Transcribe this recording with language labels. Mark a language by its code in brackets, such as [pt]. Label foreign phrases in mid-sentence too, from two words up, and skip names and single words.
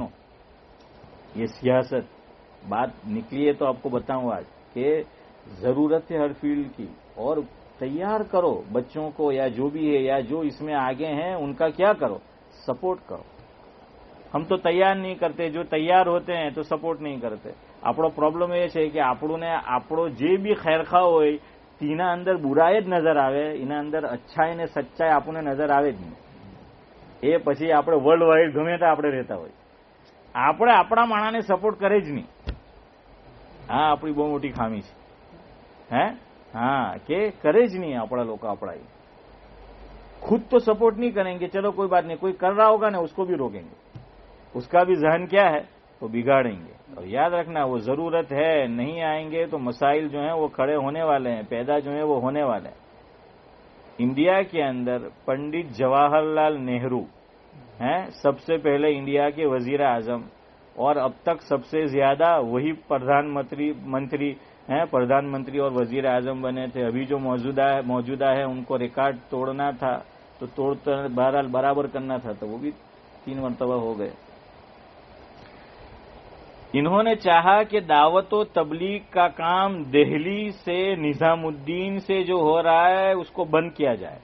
[ur] یہ سیاست بات نکلی ہے تو آپ کو بتاؤں آج کہ ضرورت ہے ہر فیلڈ کی. اور تیار کرو بچوں کو، یا جو بھی ہے یا جو اس میں آگے ہیں ان کا کیا کرو، سپورٹ کرو. ہم تو تیار نہیں کرتے، جو تیار ہوتے ہیں تو سپورٹ نہیں کرتے. [gu] આપણો પ્રોબ્લેમ એ છે કે આપણો જે બી ખૈરખા હોય તેના અંદર બુરાઈ જ નજર આવે, એના અંદર અચ્છાઈ ને સચ્ચાઈ આપણને નજર આવે જ નહીં. એ પછી આપણે વર્લ્ડ વાઇડ ગમે ત્યાં આપણે રહેતા હોય, આપણે આપણા માણાને સપોર્ટ કરે જ નહીં. હા આપણી બહુ મોટી ખામી છે. હા કે કરે જ નહીં આપણા લોકો. [ur] આપણા خود تو سپورٹ نہیں کریں گے، چلو کوئی بات نہیں، کوئی کر رہا ہوگا نا اس کو بھی روکیں گے، اس کا بھی ذہن کیا ہے وہ بگاڑیں گے. اور یاد رکھنا وہ ضرورت ہے، نہیں آئیں گے تو مسائل جو ہیں وہ کھڑے ہونے والے ہیں، پیدا جو ہے وہ ہونے والے ہیں. انڈیا کے اندر پنڈت جواہر لال نہرو ہیں سب سے پہلے انڈیا کے وزیر اعظم, اور اب تک سب سے زیادہ وہی پردھان منتری اور وزیر اعظم بنے تھے. ابھی جو موجودہ ہے ان کو ریکارڈ توڑنا تھا تو بہرحال برابر کرنا تھا تو وہ بھی 3 مرتبہ ہو گئے. انہوں نے چاہا کہ دعوت و تبلیغ کا کام دہلی سے نظام الدین سے جو ہو رہا ہے اس کو بند کیا جائے.